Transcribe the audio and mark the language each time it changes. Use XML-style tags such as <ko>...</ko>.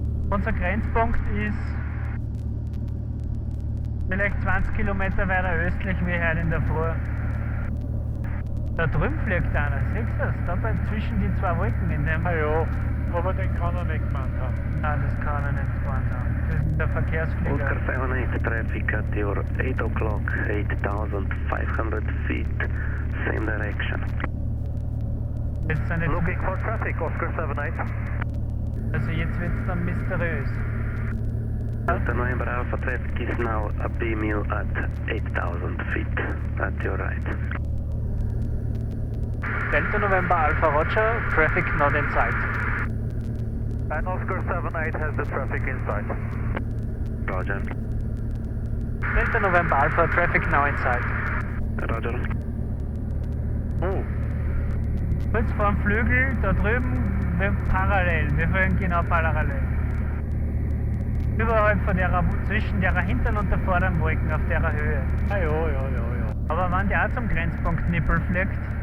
<de>Unser Grenzpunkt ist vielleicht 20 Kilometer weiter östlich wie heute in der Früh. Da drüben fliegt einer, siehst du das? Da zwischen die zwei Wolken in dem. Ah ja, aber den kann er nicht gemeint haben. Nein, das kann er nicht gemeint haben. Das ist der Verkehrsflieger.</de> <en>Oscar 78, traffic at your 8 o'clock, 8,500 feet, same direction.</en> <de>Das sind jetzt,</de> <en>Looking for traffic, Oscar 78.</en> <de>also jetzt wird es dann mysteriös.</de> <en>Delta November Alpha, traffic is now a BMU at 8,000 feet, at your right. Delta November Alpha Roger, traffic not in sight. And Oscar 78 has the traffic in sight. Roger. Delta November Alpha, traffic now in sight. Roger. Oh,</en> <de>Kurz vor dem Flügel, da drüben, parallel, wir fliegen genau parallel. Überhalb von der, zwischen der hinteren und der vorderen Wolken auf der Höhe. ah ja. Aber wenn der auch zum Grenzpunkt Nippel fliegt,</de>